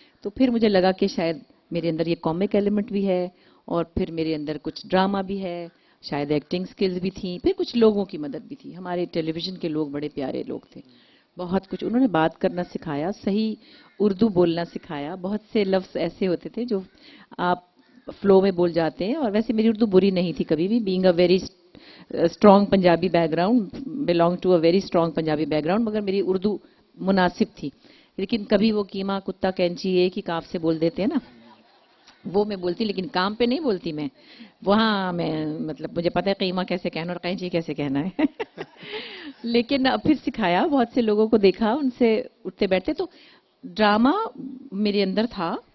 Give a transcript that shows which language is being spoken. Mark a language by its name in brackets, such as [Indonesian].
[Urdu] تو پھر مجھے لگا کہ شاید میرے اندر یہ کامک ایلیمنٹ بھی ہے اور پھر میرے اندر کچھ ڈرامہ بھی ہے, شاید ایکٹنگ سکلز بھی تھیں, پھر کچھ لوگوں کی مدد بھی تھی. ہمارے ٹیلی ویژن کے لوگ بڑے پیارے لوگ تھے, بہت کچھ انہوں نے بات کرنا سکھایا, صحیح اردو بولنا سکھایا. بہت سے لفظ ایسے ہوتے تھے جو آپ فلو میں بول جاتے ہیں, اور ویسے میری اردو بری نہیں تھی کبھی بھی. [English] being a very strong Punjabi background, belong to a very strong Punjabi background, [Urdu] مگر میری اردو مناسب تھی. لیکن کبھی وہ کیما کتا کینچی ایک ہی کاف سے بول دیتے ہیں نا, وہ میں بولتی, لیکن کام پہ نہیں بولتی میں. وہاں میں مطلب مجھے پتہ ہے قیمہ کیسے کہنا اور قینچی کیسے کہنا ہے. لیکن پھر سکھایا, بہت سے لوگوں کو دیکھا ان سے اٹھتے بیٹھتے, تو ڈرامہ میرے اندر تھا.